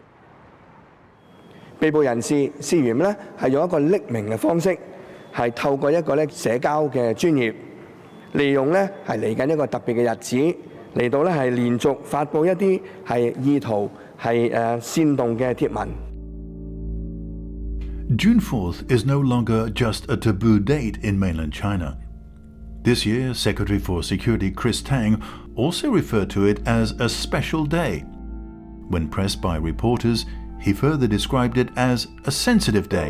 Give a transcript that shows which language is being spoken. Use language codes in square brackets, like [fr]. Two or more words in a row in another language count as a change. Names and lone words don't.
[yue] 被捕人士涉嫌咧係用一個匿名嘅方式，係透過一個咧社交嘅專業，利用咧係嚟緊一個特別嘅日子嚟到咧係連續發布一啲係意圖係煽動嘅貼文。 [en] June 4th is no longer just a taboo date in mainland China. This year, Secretary for Security Chris Tang also referred to it as a special day. When pressed by reporters, he further described it as a sensitive day.